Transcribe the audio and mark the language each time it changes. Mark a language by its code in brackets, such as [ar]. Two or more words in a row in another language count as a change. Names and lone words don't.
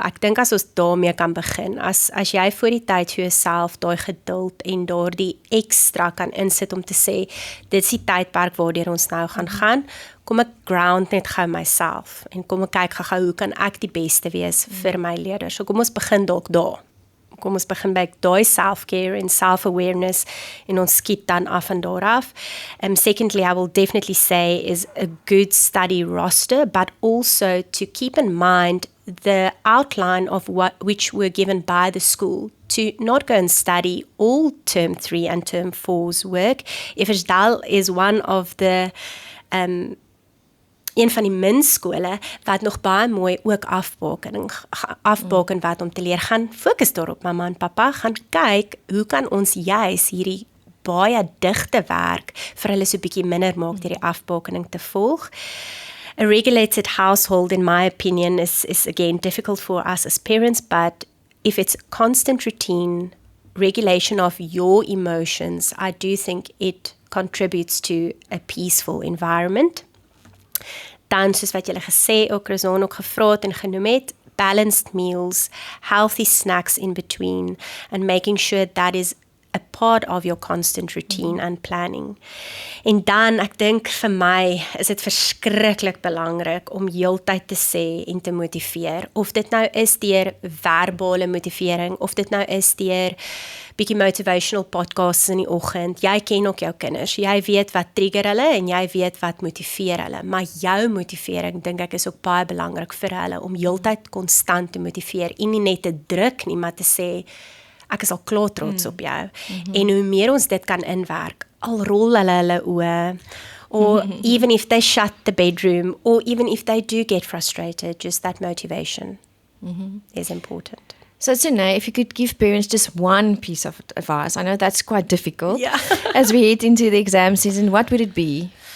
[af] Ek dink as ons daarmee kan begin, as jy voor die tyd vir jouself daai geduld en daardie ekstra kan insit om te sê, dit is die tydperk waardeur ons nou gaan, kom ek ground net gou myself en kom ek kyk gou hoe kan ek die beste wees vir my leerders. So kom ons begin dalk daar. kom ons begin by daai self-care en self-awareness en ons skiet dan af en daar af. [en] Secondly, I will definitely say is a good study roster, but also to keep in mind the outline of which were given by the school, to not go and study all term 3 and term 4's work. [af] Eversdal [en] is one of the [af] een van die min skole wat nog baie mooi ook afbaken wat om te leer, gaan fokus daarop, mamma en papa, gaan kyk, hoe kan ons juis hierdie baie digte werk vir hulle so bietjie minder maak deur die afbakening te volg. [en] A regulated household, in my opinion, is again difficult for us as parents, but if it's constant routine, regulation of your emotions, I do think it contributes to a peaceful environment. [af] Dan, soos wat julle gesê, ook Razan ook gevra het en genoem het, [en] balanced meals, healthy snacks in between, and making sure that is a part of your constant routine and planning. [af] En dan, ek dink vir my, is dit verskriklik belangrik om heeltyd te sê en te motiveer. Of dit nou is deur verbale motivering, of dit nou is deur bietjie [en] motivational podcasts [af] in die oggend. Jy ken ook jou kinders. Jy weet wat trigger hulle en jy weet wat motiveer hulle. Maar jou motivering, dink ek, is ook baie belangrik vir hulle om heeltyd konstant te motiveer en nie net te druk nie, maar te sê, ek is al klaar trots op jou. En hoe meer ons dit kan inwerk, al rol hulle oë, [en] or even if they shut the bedroom, or even if they do get frustrated, just that motivation is important. So Sunay, if you could give parents just one piece of advice, I know that's quite difficult. Yeah. As we head into the exam season, what would it be?